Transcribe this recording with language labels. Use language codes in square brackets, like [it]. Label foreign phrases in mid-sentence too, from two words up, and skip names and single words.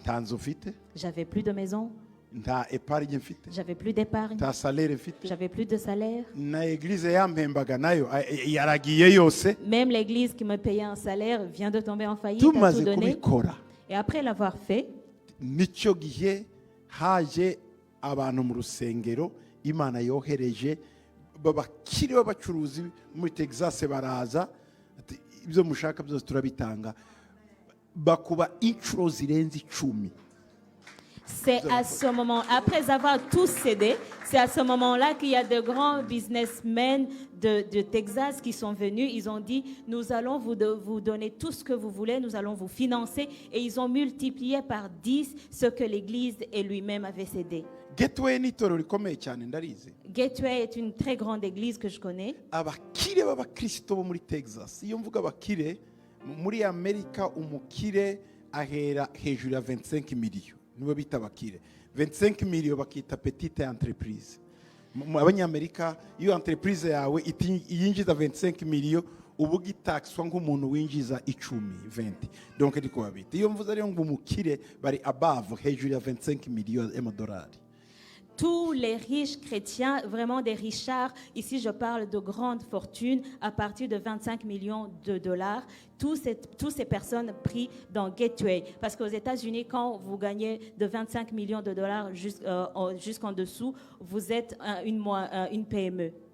[fr] J'avais plus de maison. J'avais plus d'épargne. J'avais plus de salaire. Même l'église qui me payait un salaire vient de tomber en faillite. A tout donné. Et après l'avoir fait, [rw] abantu mu rusengero Imana yohereje babakiri b'abacuruzi muri Texas baraza ibyo mushaka byose turabitanga bakuba inshuro zirenze 10. [fr] C'est à ce moment, après avoir tous cédé, c'est à ce moment-là qu'il y a de grands businessmen de Texas qui sont venus. Ils ont dit, nous allons vous donner tout ce que vous voulez, nous allons vous financer. Et ils ont multiplié par 10 ce que l'Église et lui-même avaient cédé. Gateway est une très grande église que je connais. [rw] Abakire b'abakristo bo muri Texas. Iyo mvuga abakire muri Amerika umukire ahera hejuru ya 25 millions. Nibo bita bakire 25 millions bakita [fr] petite entreprise. [rw] Abanyamerika iyo entreprise yawe yinjiza 25 millions ubu gitaxwa nk'umuntu winjiza 10 20. Donc ndiko babita iyo mvuze ari ngo umukire bari above hejuru ya 25 millions $. [fr] Tous les riches chrétiens, vraiment des richards, ici je parle de grandes fortunes à partir de 25 millions de dollars, tous ces personnes prient dans Gateway. Parce qu'aux États-Unis, quand vous gagnez de 25 millions de dollars jusqu'en dessous, vous êtes une PME.